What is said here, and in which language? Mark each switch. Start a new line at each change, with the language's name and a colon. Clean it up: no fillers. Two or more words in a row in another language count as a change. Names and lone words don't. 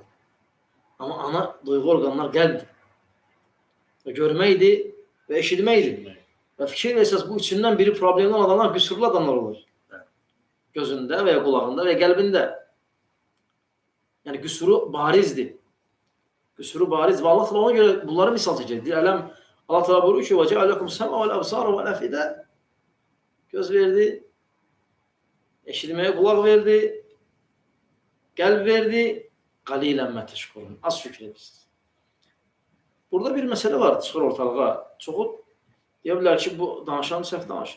Azerbaijani: Amma ana duyğu orqanlar qəlbdir. Və görməkdir və eşitməkdir. Və fikir versəz, bu üçündən biri problemli olan adamlar qüsurlu adamlar olur. Gözündə və ya qulağında və ya qəlbində. Yəni, qüsuru barizdir. Qüsuru bariz. Və Allah ona görə bunları misal çəkir. Deyələm, Allah təala buyurur ki,
Arabic: وَجَعَلَكُمْ سَمْعَ وَالْأَبْصَارَ وَالْأَفْئِدَةَ
Azerbaijani: Göz verdi, eşitməyə qulaq verdi, qəlb verdi,
Arabic: قليلا ما تشكرون.
Azerbaijani: Az şükür edirsiniz. Burada bir məsələ var, çıxır ortalığa. Çoxu deyə bilər ki, bu danışan səhv danışır.